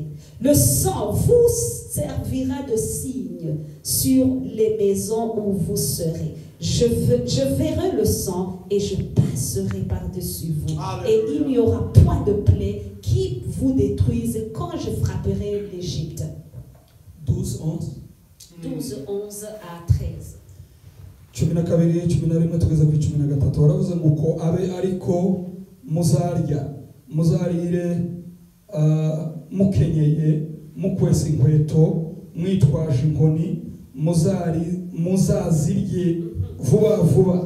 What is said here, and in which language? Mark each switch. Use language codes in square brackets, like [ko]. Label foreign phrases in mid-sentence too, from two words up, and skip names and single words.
[fr] Le sang vous servira de signe sur les maisons où vous serez. Je verrai le sang et je passerai par-dessus vous. Alléluia. Et il n'y aura point de plaie qui vous détruise quand je frapperai l'Égypte. 12, 11 à 13. [rw] Mukenyeye mukwesa inkweto mwitwaje inkoni muzazirye vuba vuba.